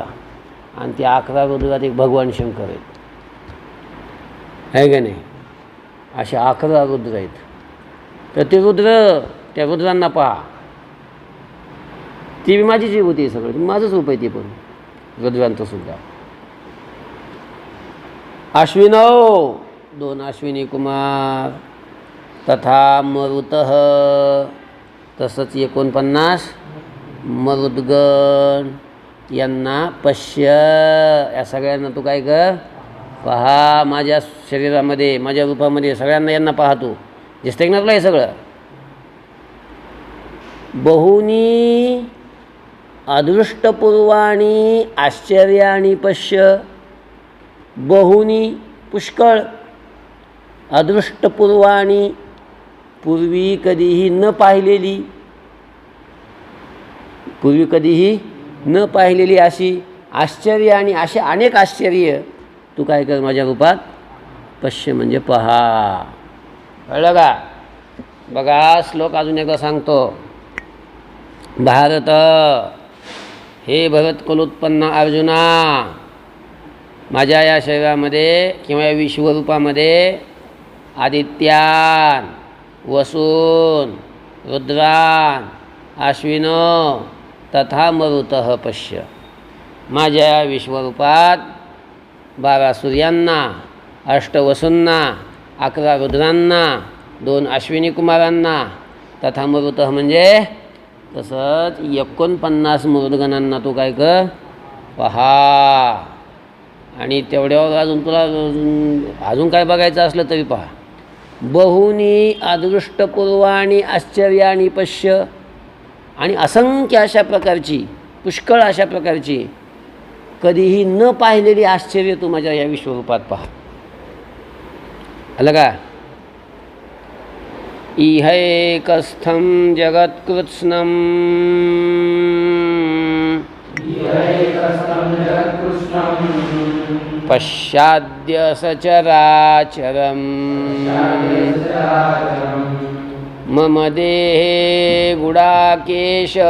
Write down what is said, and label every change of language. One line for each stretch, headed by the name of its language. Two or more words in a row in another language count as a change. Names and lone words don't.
Marathi: आणि ते 11 रुद्रात एक भगवान शंकर आहेत, आहे का नाही. असे 11 रुद्र आहेत. तर ते रुद्र, त्या रुद्रांना पहा. ती बी माझी जीव होती सगळं, माझंच रूप आहे ते पण रुद्रांचं सुद्धा. अश्विनौ, 2 अश्विनी कुमार.
Sanskrit: तथा मरुतः,
Marathi: तसंच 49 मरुद्गण. यांना पश्य, या सगळ्यांना तू काय कर, पहा. माझ्या शरीरामध्ये, माझ्या रूपामध्ये सगळ्यांना यांना पाहतो. दिसतंय ना तुला हे सगळं.
Sanskrit: बहुनी अदृष्टपूर्वाणी आश्चर्याणी पश्य.
Marathi: बहुनी पुष्कळ, अदृष्टपूर्वाणी पूर्वी कधीही न पाहिलेली, पूर्वी कधीही न पाहिलेली अशी आश्चर्य आणि असे अनेक आश्चर्य तू काय कर माझ्या रूपात पश्य म्हणजे पहा. कळलं का. बघा श्लोक अजून एकदा सांगतो. भारत, हे भरत कुलोत्पन्न अर्जुना, माझ्या या शरीरामध्ये किंवा या विश्वरूपामध्ये
Sanskrit: आदित्यान, वसून, रुद्रान, अश्विन तथा मरुतः पश्य.
Marathi: माझ्या या विश्वरूपात 12 सूर्यांना, 8 वसूंना, 11 रुद्रांना, 2 अश्विनी कुमारांना,
Sanskrit: तथा मरुतः
Marathi: म्हणजे तसंच 49 मरुद्गणांना तू काय कर पहा. आणि तेवढ्यावर अजून तुला अजून काय बघायचं असलं तरी पहा.
Sanskrit: बहुनी अदृष्टपूर्वाणी आश्चर्याणी पश्य.
Marathi: आणि असंख्य अशा प्रकारची, पुष्कळ अशा प्रकारची कधीही न पाहिलेली आश्चर्य तू माझ्या या विश्वरूपात पहा. आलं का.
Sanskrit: इहैकस्थं जगत्कृत्स्नं पश्चाद्य सचराचरम् मम देहे गुडाकेश